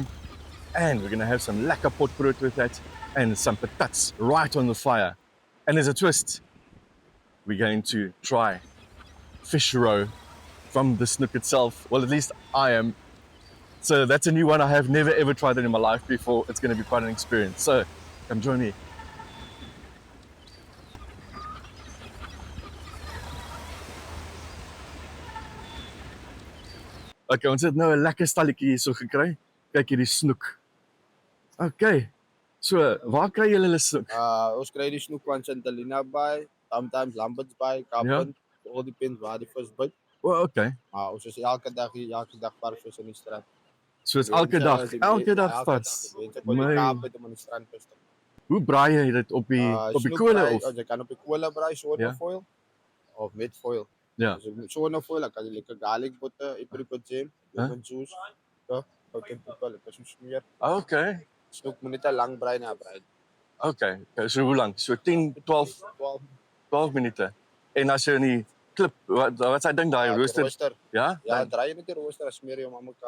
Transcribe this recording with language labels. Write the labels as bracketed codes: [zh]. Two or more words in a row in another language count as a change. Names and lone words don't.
[en] And we're going to have some [af] lekker potbrood [en] with that and some patats right on the fire. And there's a twist. We're going to try fish roe from the snoek itself. Well, at least I am. So that's a new one. I have never ever tried it in my life before. It's going to be quite an experience. So come join me. [af] Okay, ons het nou 'n lekker stalletjie hierso gekry. Kyk hierdie snoek. Okay. So, waar kry julle hulle snoek? Ons kry die snoek van Santalina by, sometimes Lambert's by, Kaappunt. [en] All depends [af] waar die vis byt. Oh, okay. Ons is elke dag hier, elke dag paar vis in die strand. So is elke dag vis. Mense kom die Kaap uit om in die strand vis te. Hoe braai jy dit op die kolle of? Jy kan op die kolle braai sonder foil of met foil. Ja. As jy sonder foil, dan kan jy lekker [en] garlic butter, apricot jam, lemon juice, [af] ook en peper, lekker so smeer. Okay. Snoek moet net 'n lang braai na braai. Okay. So hoe lank? So 10, 12 minute. En as jy in die klip, wat sy ding daai rooster? Ja? Ja, draai jy met die rooster, smeer jy hom aan mekaar.